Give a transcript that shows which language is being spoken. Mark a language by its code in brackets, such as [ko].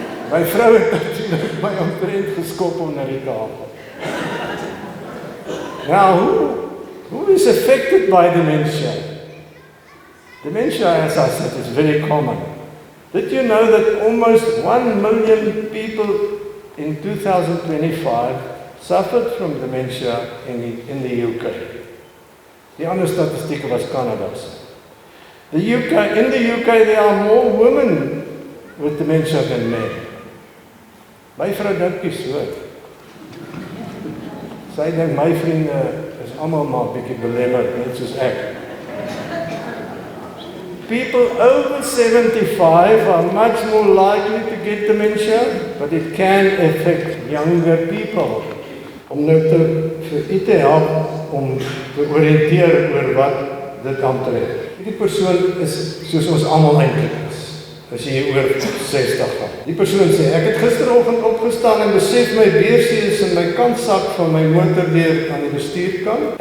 [af] My vrou het natuurlijk my omtrent geskop onder die tafel. [en] Now, who is affected by dementia? Dementia, as I said, is very common. Did you know that almost 1 million people in 2025 suffered from dementia in the UK? [af] Die ander statistieke was Canada. [en] In the UK there are more women with dementia than men. [af] My vrou dink nie so. Sy dink my vriende is almal maar bietjie belemmerd, net soos ek. [en] People over 75 are much more likely to get dementia, but it can affect younger people. [af] Om nou vir u te help om te oriënteer oor wat dit aantrek. Die persoon is soos ons almal eintlik is, as jy oor 60 gaan. Die persoon sê, ek het gisteroggend opgestaan en besef my beursie is in my kantsak van my motor deur aan die bestuurkant.